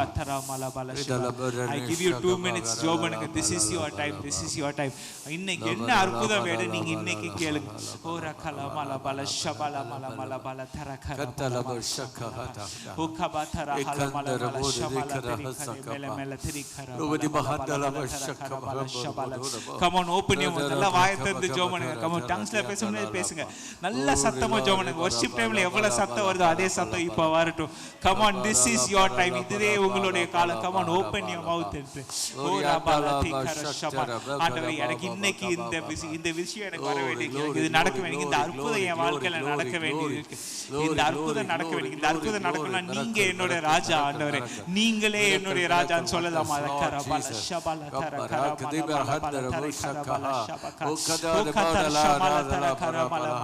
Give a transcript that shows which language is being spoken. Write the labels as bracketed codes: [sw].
[en] I give you 2 minutes [ta] ஜோபனுக்கு. [en] This is your time. This is your time. [ta] இன்னைக்கு என்ன அற்புதம் வேணும் நீங்க இன்னைக்கு கேளுங்க. ஓ ரகல மல பல ஷபல மல மல பல தரகர கத்தல பஷகஹதா ஓ கபதர ஹல மல பல ஷபல தரிகர மேல மேல தரிகர ரோதி பஹதல பஷகஹ ஷபல. [en] Come on, open your mouth. [ta] நல்லா வாயை திறந்து ஜோபனுங்க. [en] Come on, tonguesல பேசுங்க. [ta] நல்ல சத்தமா ஜெபம். வர்ஷிப் டைம்ல எவ்வளவு சத்தம் வருதோ அதே சத்தம் இப்ப வரட்டும். [en] Come on, this is your time. [ta] இதுவே உங்களுடைய காலம். [en] Come on, open your mouth and pray. ஓ ரபாலதி கரஷபா. [ta] ஆண்டவரே எனக்கு இன்னைக்கு இந்த விஷயம் எனக்கு வர வேண்டியது. இது நடக்க வேண்டியது. இந்த அற்புதம் என் வாழ்க்கையில நடக்க வேண்டியது. இந்த அற்புதம் நடக்க வேண்டியது. இந்த அற்புதம் நடக்கணும்னா நீங்க என்னோட ராஜா ஆண்டவரே. நீங்களே என்னுடைய ராஜான்னு சொல்லலாமா? ரபால ஷபல தரகர மல கரபல ஷபக ஓ கதர ஷமல தரகர மல